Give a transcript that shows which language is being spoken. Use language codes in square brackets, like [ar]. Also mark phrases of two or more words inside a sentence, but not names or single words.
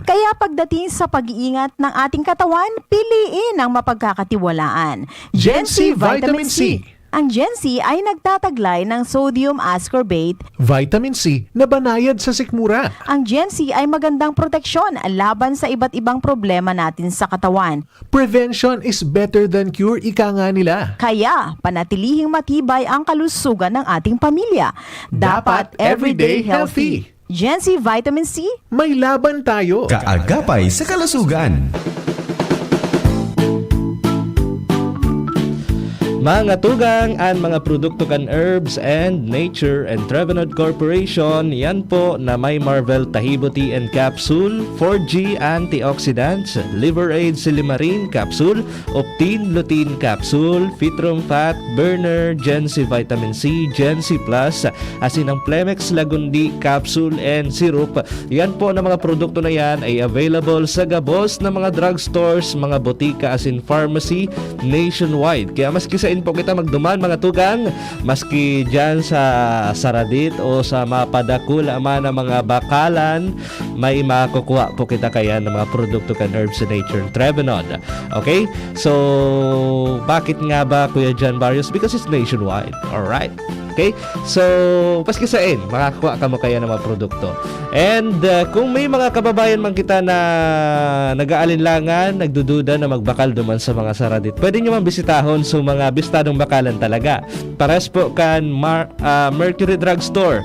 [tl] Kaya pagdating sa pag-iingat ng ating katawan, piliin ang mapagkakatiwalaan. Gen-C Vitamin C. Ang Gen-C ay nagtataglay ng sodium ascorbate, Vitamin C na banayad sa sikmura. Ang Gen-C ay magandang proteksyon laban sa iba't ibang problema natin sa katawan. [en] Prevention is better than cure, [tl] ika nga nila. Kaya, panatilihing matibay ang kalusugan ng ating pamilya. Dapat [en] everyday healthy. [tl] Gen-C Vitamin C, may laban tayo. Kaagapay sa kalusugan. [bik] Mga tugang and mga produkto kan Herbs and Nature and Trevenant Corporation, yan po na may Marvel Tahibo Tea and Capsule, 4G Antioxidants, Liver Aid Silimarin Capsule, Optin Lutein Capsule, Fitrum Fat Burner, Gen-C Vitamin C, Gen-C Plus, asin ang Plemex Lagundi Capsule and Syrup. Yan po na mga produkto na yan ay available sa gabos na mga drugstores, mga botika asin [en] pharmacy nationwide. [bik] Kaya maski sa po kita magduman mga tugang, maski dyan sa Saradit o sa mapadakul ama ng mga bakalan, may makukuha po kita kaya ng mga produkto kan Herbs and Nature Trevenant. Okay? [tl] So, bakit nga ba Kuya John Barrios? [en] Because it's nationwide. Alright? Okay? [bik] So, paski sain, makakuha ka mo kaya ng mga produkto. And kung may mga kababayan man kita na nag-aalinlangan, nagdududa na magbakal duman sa mga Saradit, pwede nyo man bisitahon sa mga bistadong bakalan talaga. Pares po kan Mercury Drug Store.